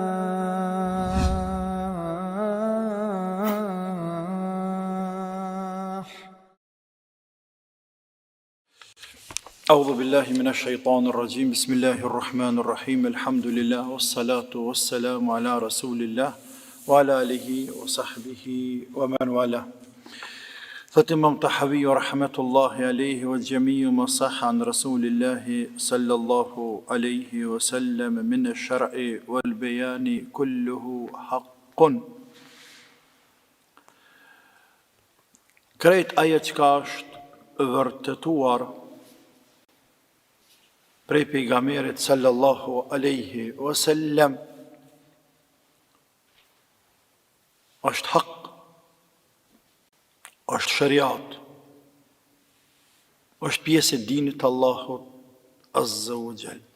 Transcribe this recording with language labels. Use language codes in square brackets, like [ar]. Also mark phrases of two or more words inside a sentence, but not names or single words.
[ar] أعوذ بالله من الشيطان الرجيم بسم الله الرحمن الرحيم الحمد لله والصلاة والسلام على رسول الله وعلى آله وصحبه ومن والاه. فإمام طحاوي رحمة الله عليه والجميع ما صح عن رسول الله صلى الله عليه وسلم من الشرع والبيان كله حق. [sq] Krejt ajo çka është vërtetuar prej pejgamberit [ar] صلى الله عليه وسلم [sq] është hak, është shariat, është pjesë e dinit të Allahut [ar] عز وجل.